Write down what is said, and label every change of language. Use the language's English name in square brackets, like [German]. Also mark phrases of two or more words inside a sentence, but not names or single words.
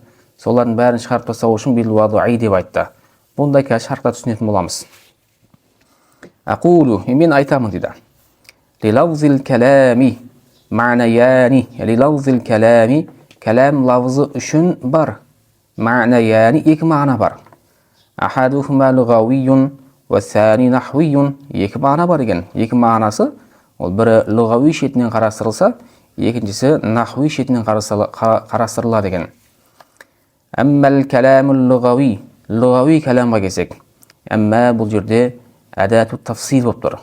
[Kazakh] Солардың бәрін шығарып тастау үшін [Arabic] بالوضع [Kazakh] деп айтты. Бұндай шартта түсінетін боламыз. Aqulu, мен айтамын дейді. [Arabic] للفظ الكلام معنيان. للفظ الكلام, [Kazakh] кәләм лавзы үшін бар. Ма'наяни, екі мағына бар. [Arabic] أحدهما لغوي والثاني نحوي. [Kazakh] Екі мағына бар екен. Екі мағынасы, ол бірі лугави шетінен қарастырылса, екіншісі нахви шетінен қарастырылады екен. [Arabic] أما الكلام اللغوي. [Kazakh] Лугави кәләмға келсек, әммә бұл жерде [Arabic] أداة تفصيل [Kazakh] болып тұр.